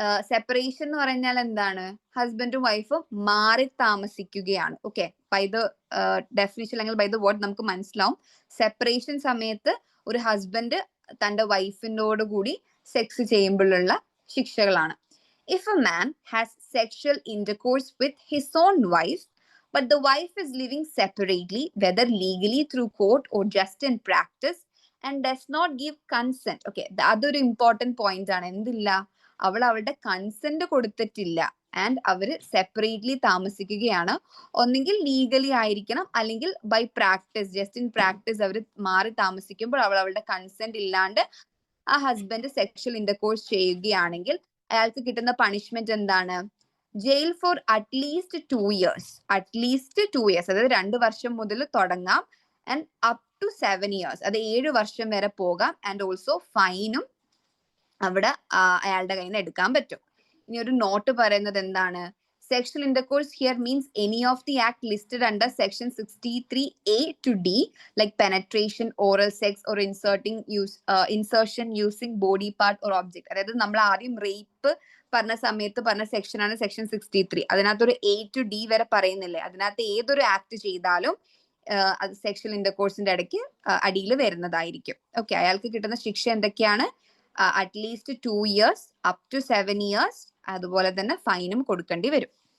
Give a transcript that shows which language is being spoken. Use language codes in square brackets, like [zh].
[ml] Separation എന്ന് പറഞ്ഞാൽ എന്താണ്? ഹസ്ബൻഡും വൈഫും മാറി താമസിക്കുകയാണ്. ഓക്കെ, ബൈ ദ ഡെഫിനിഷൻ അല്ലെങ്കിൽ ബൈ ദ വേർഡ് നമുക്ക് മനസ്സിലാവും. സെപ്പറേഷൻ സമയത്ത് ഒരു ഹസ്ബൻഡ് തന്റെ വൈഫിനോട് കൂടി സെക്സ് ചെയ്യുമ്പോഴുള്ള ശിക്ഷകളാണ്. [en] If a man has sexual intercourse with his own wife, but the wife is living separately, whether legally through court or just in practice, and does not give consent. [ml] Okay, അതൊരു important point ആണ്. എന്തില്ല? അവൾ അവളുടെ consent കൊടുത്തിട്ടില്ല and അവര് separately താമസിക്കുകയാണ്. ഒന്നെങ്കിൽ legally ആയിരിക്കണം അല്ലെങ്കിൽ by practice, just in practice അവർ മാറി താമസിക്കുമ്പോൾ അവൾ അവളുടെ കൺസെന്റ് ഇല്ലാണ്ട് ആ ഹസ്ബൻഡ് സെക്ഷൽ ഇന്റർകോഴ്സ് ചെയ്യുകയാണെങ്കിൽ അയാൾക്ക് കിട്ടുന്ന പണിഷ്മെന്റ് എന്താണ്? [en] Jail for at least 2 years. At least 2 years, [ml] അതായത് 2 വർഷം മുതൽ തുടങ്ങാം. [en] and up to 7 years, [ml] അത് 7 വർഷം വരെ പോകാം. ആൻഡ് ഓൾസോ ഫൈനും അവിടെ അയാളുടെ കയ്യിൽ നിന്ന് എടുക്കാൻ പറ്റും. ഇനി ഒരു നോട്ട് പറയുന്നത് എന്താണ്? [en] Sexual intercourse here means any of the act listed under section 63A to D, like penetration, oral sex, or insertion using body part or object. [ml] അതായത് നമ്മൾ ആദ്യം റേപ്പ് പറഞ്ഞ സമയത്ത് പറഞ്ഞ സെക്ഷൻ ആണ് സെക്ഷൻ 63. അതിനകത്തൊരു A to D വരെ പറയുന്നില്ലേ? അതിനകത്ത് ഏതൊരു ആക്ട് ചെയ്താലും അത് സെക്ഷൽ ഇന്റർകോഴ്സിന്റെ ഇടയ്ക്ക് അടിയിൽ വരുന്നതായിരിക്കും. ഓക്കെ, അയാൾക്ക് കിട്ടുന്ന ശിക്ഷ എന്തൊക്കെയാണ്? [en] at least 2 years, up to 7 years, [ml] അതുപോലെ തന്നെ ഫൈനും കൊടുക്കേണ്ടി വരും.